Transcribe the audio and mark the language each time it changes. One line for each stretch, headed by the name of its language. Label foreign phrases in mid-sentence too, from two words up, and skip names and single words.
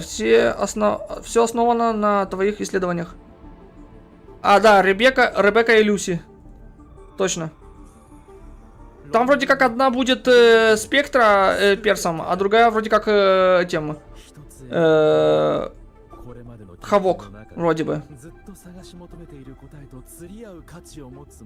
Russian: Все основано на твоих исследованиях. А, да, Ребекка и Люси. Точно. Там вроде как одна будет Спектра персом, а другая вроде как тем. Хавок, вроде бы.
Japanese: ずっと探し求めている答えと釣り合う価値を持つもの